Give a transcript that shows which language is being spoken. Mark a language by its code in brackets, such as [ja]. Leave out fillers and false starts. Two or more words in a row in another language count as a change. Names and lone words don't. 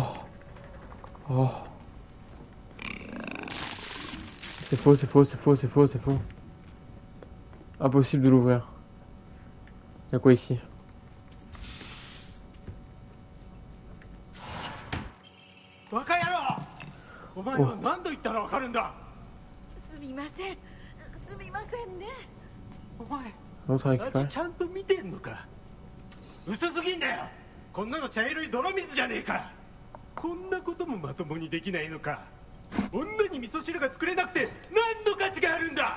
[fr] Oh! C'est faux, c'est faux, c'est faux, c'est faux, c'est faux. Impossible de l'ouvrir. Y'a quoi ici? [ja] バカ野郎お前は何度言ったらわかるんだすみませんすみませんねお前 [fr] Autre [ja] 味 [fr] récupérer. [ja] ちゃんと見てんのか薄すぎんだよこんなの茶色い泥水じゃねえかこんなこともまともにできないのか女に味噌汁が作れなくて何の価値があるんだ